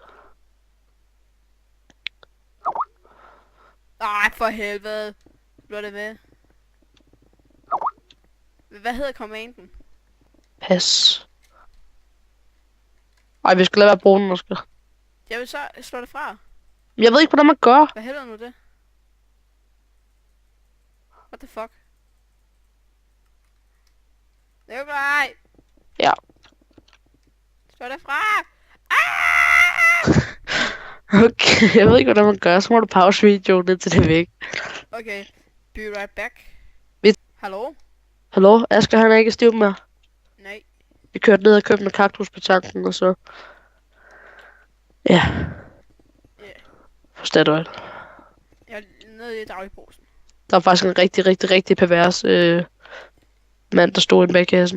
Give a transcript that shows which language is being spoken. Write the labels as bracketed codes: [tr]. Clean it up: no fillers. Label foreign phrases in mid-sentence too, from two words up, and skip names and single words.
[da] Ej, for helvede. Bliver det med? Hvad hedder commanden? Pas. Ej, vi skal lade være at bruge den, Oscar. Jeg vil så slå det fra. Jeg ved ikke, hvordan man gør. Hvad hedder nu det? [en] What the fuck? [da] Nikolaj! Ja. Slå det fra! Okay, jeg ved ikke, hvordan man gør. Så må du pause videoen, indtil det er væk. [en] Okay, be right back. [da] Hallo? Hallo? Asger, han er ikke stiv mere. Nej. Vi kørte ned og købte en kaktus på tanken, og så... Ja. Yeah. Forstår du det? Jeg er nede i dagligbrugsen. Der var faktisk en rigtig pervers mand, der stod inde bag kassen.